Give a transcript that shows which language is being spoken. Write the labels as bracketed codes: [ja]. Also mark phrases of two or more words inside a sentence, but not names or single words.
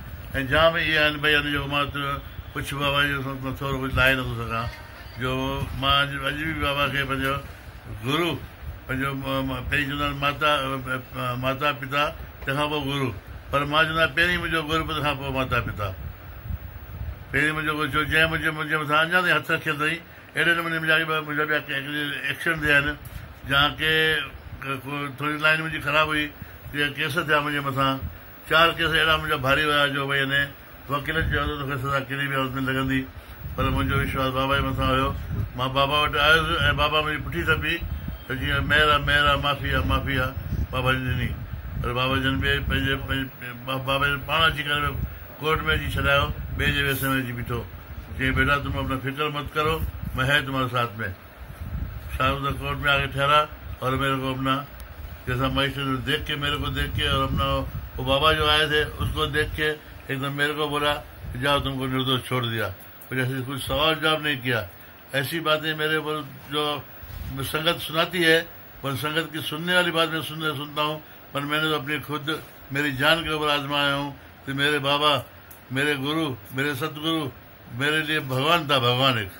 [sd] ऐं जाम इहे आहिनि भई अॼु जेको मां कुझु बाबा जो थोरो कुझु लाहे नथो सघां, जो मां अॼु बि बाबा खे पंहिंजो गुरू, पंहिंजो पहिरीं चवंदा आहिनि माता पिता, तंहिंखां पोइ गुरू। पर मां चवंदो आहियां पहिरीं मुंहिंजो गुरू, तंहिंखां पोइ माता पिता। पहिरीं मुंहिंजो छो जंहिं मुंहिंजे मथां अञा ताईं हथ रखियल अथई। अहिड़े नमूने मुंहिंजा ॿिया एक्सीडेंट थिया आहिनि, जहाँ के थोरी लाइन मुंहिंजी ख़राबु हुई, केस थिया मुंहिंजे मथां। 4 केस अहिड़ा मुंहिंजा भारी हुया जो भई अने वकील चयो त तोखे सज़ा कहिड़ी बि हालत में लॻंदी। पर मुंहिंजो विश्वास बाबा जे मथां हुयो। मां बाबा वटि आयुसि ऐं बाबा मुंहिंजी पुठी थपी त जीअं महिर आहे, माफ़ी आहे बाबा जन ॾिनी। पर बाबा जन पंहिंजे बाबा जन पाण अची करे कोर्ट में अची छॾायो, ॿिए जे वेस में अची बीठो। [hi] चई बेटा तुम अपना फिक्र मत करो, मैं है तुम्हारे साथ में। शाम तक कोर्ट में आके ठहरा और मेरे को अपना जैसा मजिस्ट्रेट देख के और अपना वो बाबा जो आए थे उसको देख के एकदम मेरे को बोला कि जाओ तुमको निर्दोष छोड़ दिया। जैसे कुछ सवाल जवाब नहीं किया। ऐसी बातें मेरे ऊपर जो संगत सुनाती है, पर संगत की सुनने वाली बात मैं सुनता हूँ, पर मैंने तो अपनी खुद मेरी जान के ऊपर आजमाया हूँ कि मेरे बाबा, मेरे गुरु, मेरे सतगुरु मेरे लिए भगवान था, भगवान एक।